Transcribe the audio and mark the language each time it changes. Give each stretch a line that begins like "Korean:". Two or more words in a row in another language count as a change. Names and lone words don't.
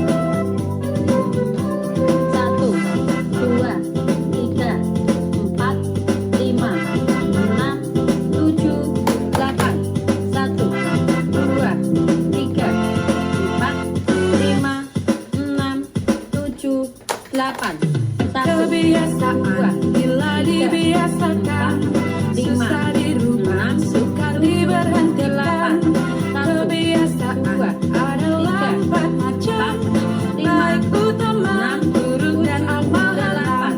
Indonesian: Satu, dua, tiga, empat, lima, enam, tujuh, delapan. Satu, dua, tiga, empat, lima, enam, tujuh, delapan. Satu, Kebiasaan bila dibiasakan, susah dirubah, sukar diberhentikan. Kebiasaan adalah empat macam, baik utama, buruk dan amalan.